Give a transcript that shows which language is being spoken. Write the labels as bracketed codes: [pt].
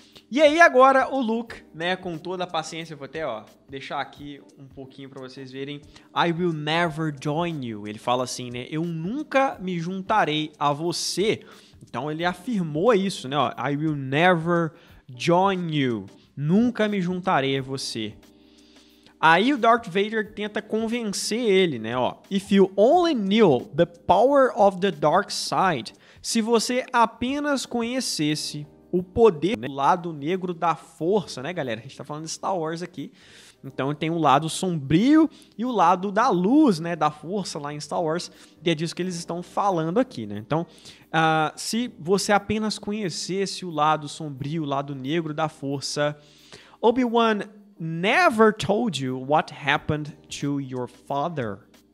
[pt] E aí agora o Luke, né, com toda a paciência, vou até, ó, deixar aqui um pouquinho pra vocês verem. [en] I will never join you. [pt] Ele fala assim, né, eu nunca me juntarei a você. Então ele afirmou isso, né, ó, [en] I will never join you. [pt] Nunca me juntarei a você. Aí o Darth Vader tenta convencer ele, né, ó. [en] If you only knew the power of the dark side. [pt] Se você apenas conhecesse o poder, né, o lado negro da força, né, galera? A gente tá falando de Star Wars aqui. Então tem o lado sombrio e o lado da luz, né, da força lá em Star Wars. E é disso que eles estão falando aqui, né? Então, se você apenas conhecesse o lado sombrio, o lado negro da força, [en] Obi-Wan never told you what happened to your father.